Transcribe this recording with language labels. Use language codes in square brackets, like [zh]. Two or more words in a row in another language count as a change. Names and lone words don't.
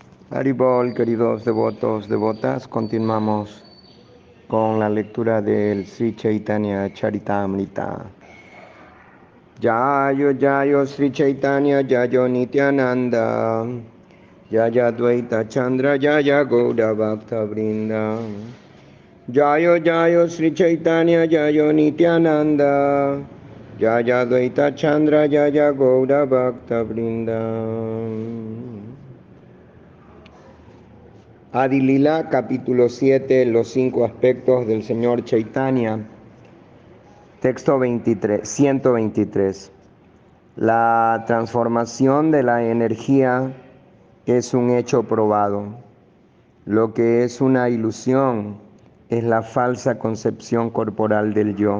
[es] Haribol, queridos devotos, devotas, continuamos con la lectura del Sri Chaitanya Charitamrita. [bn] জয় জয় শ্রী চৈতন্য জয় নিত্যানন্দ জয় দ্বৈত চন্দ্র জয় গৌড় ভক্ত বৃন্দ জয় জয় শ্রী চৈতন্য জয় নিত্যানন্দ জয় দ্বৈত চন্দ্র জয় গৌড় ভক্ত বৃন্দ. [es] Adilila, capítulo 7, los 5 aspectos del Señor Chaitanya. Texto 123. La transformación de la energía es un hecho probado. Lo que es una ilusión es la falsa concepción corporal del yo.